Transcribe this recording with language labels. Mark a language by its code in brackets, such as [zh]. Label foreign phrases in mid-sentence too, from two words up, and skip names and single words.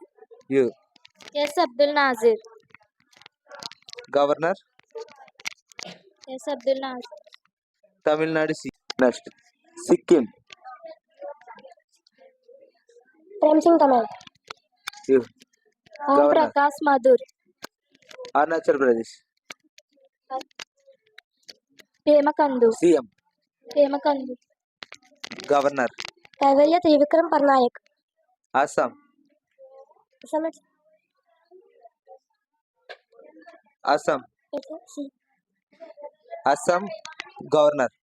[en] you, S. Abdul Nazir, Governor, S. Abdul Nazir, Tamil Nadu CM, next Sikkim, Prem Singh Tamal, you, Om Governor, Prakash Madhur, Arunachal Pradesh Pema Kandu, CM, Pema Kandu, Governor, Kaivalya Trivikram Parnaik, Assam, Assam, Assam, Governor,